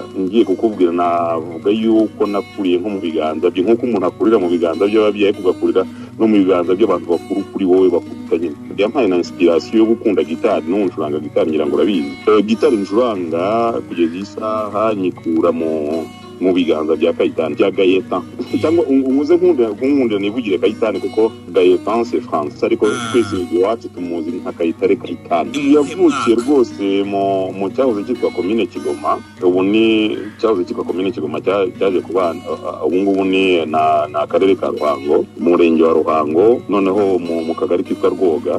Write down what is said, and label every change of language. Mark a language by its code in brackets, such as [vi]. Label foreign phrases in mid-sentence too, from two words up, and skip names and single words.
[rw] Ngiye kukubwira navuga yuko nakuriye nko mu biganza bye, nk'uko umuntu akurira mu biganza by'ababyeyi kugakurira no mu biganza by'abantu bakuru kuri wowe bakutanye. Yampaye na inspiration yo gukunda gitari, no ncuranga gitari ngira ngo urabizi. Gitari ncuranga kugeza isaha nyikura mu biganza bya Kayitani, bya Gaëtan. Cyangwa umuze nkunda nivugire Kayitani kuko Gaëtan [fr] c'est français, [rw] ariko twese iwacu tumuzi nka Kayitare Kayitani. Yavukiye rwose mu cyahoze cyitwa Komine Kigoma, ubu ni cyahoze cyitwa Komine Kigoma cyaje kubana, ubu ngubu ni na akarere ka Ruhango, mu murenge wa Ruhango, noneho mu kagari kitwa Rwoga.